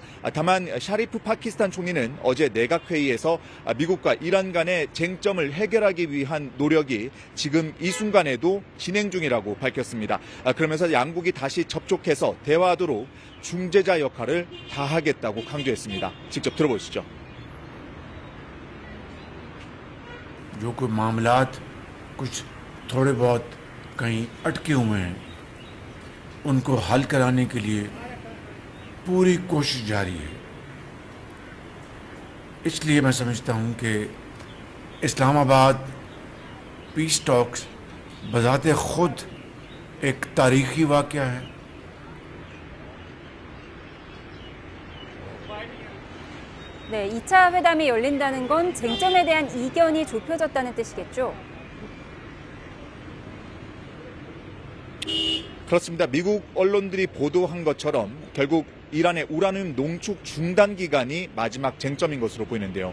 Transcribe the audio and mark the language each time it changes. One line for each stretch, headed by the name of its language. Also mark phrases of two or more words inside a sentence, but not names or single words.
Korean: 다만 샤리프 파키스탄 총리는 어제 내각회의에서 미국과 이란 간의 쟁점을 해결하기 위한 노력이 지금 이 순간에도 진행 중이라고 밝혔습니다. 그러면서 양국이 다시 접촉해서 대화하도록 중재자 역할을 다하겠다고 강조했습니다. 직접 들어보시죠.
Urdu: جو کوئی معاملات کچھ تھوڑے بہت کہیں اٹکے ہوئے ہیں ان کو حل کرانے کے لیے پوری کوشش جاری ہے. اس لیے میں سمجھتا ہوں کہ اسلام آباد
English: peace talks
Urdu: بذاتِ خود ایک تاریخی واقعہ ہے.
Korean: 네, 2차 회담이 열린다는 건 쟁점에 대한 이견이 좁혀졌다는 뜻이겠죠? 그렇습니다. 미국 언론들이 보도한 것처럼 결국 이란의 우라늄 농축 중단 기간이 마지막 쟁점인 것으로 보이는데요.